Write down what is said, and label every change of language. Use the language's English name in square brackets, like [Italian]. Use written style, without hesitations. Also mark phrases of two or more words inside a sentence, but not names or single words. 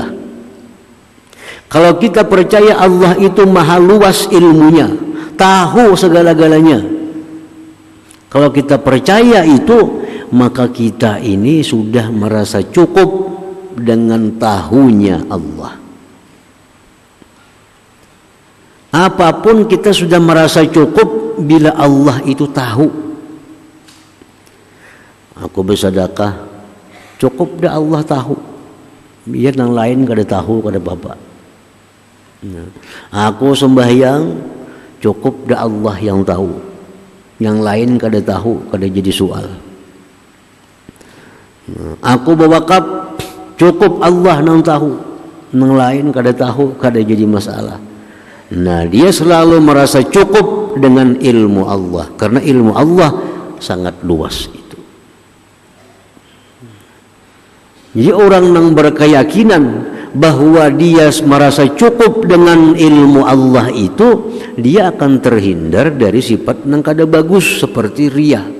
[Indonesian] Kalau kita percaya Allah itu maha luas ilmunya, tahu segala-galanya, kalau kita percaya itu, maka kita ini sudah merasa cukup dengan tahunya Allah. Apapun kita sudah merasa cukup bila Allah itu tahu. [Banjar] Aku bersedekah, cukup dah Allah tahu. Biar yang lain kada tahu, kada apa-apa. Nah, aku sembahyang, cukup dah Allah yang tahu. Yang lain kada tahu, kada jadi soal. Nah, aku berwakaf, cukup Allah yang tahu. Yang lain kada tahu, kada jadi masalah. [Indonesian] Nah, dia selalu merasa cukup dengan ilmu Allah, karena ilmu Allah sangat luas. Jadi orang yang berkeyakinan bahwa dia merasa cukup dengan ilmu Allah itu, dia akan terhindar dari sifat yang kada bagus seperti riya.